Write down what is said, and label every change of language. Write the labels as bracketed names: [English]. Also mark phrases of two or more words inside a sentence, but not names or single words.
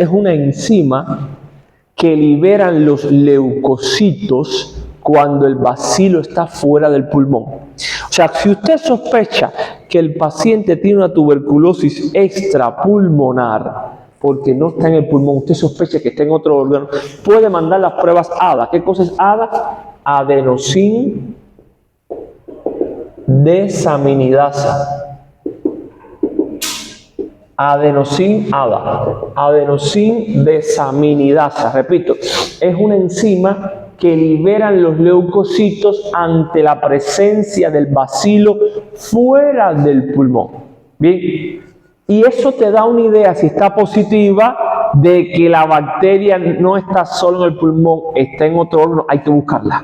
[Spanish] Es una enzima que liberan los leucocitos cuando el bacilo está fuera del pulmón. O sea, si usted sospecha que el paciente tiene una tuberculosis extrapulmonar, porque no está en el pulmón, usted sospecha que está en otro órgano, puede mandar las pruebas ADA. ¿Qué cosa es ADA? Adenosín desaminidasa. Adenosin ADA, adenosin desaminidasa. Repito, es una enzima que liberan los leucocitos ante la presencia del bacilo fuera del pulmón. Bien, y eso te da una idea, si está positiva, de que la bacteria no está solo en el pulmón, está en otro órgano, hay que buscarla.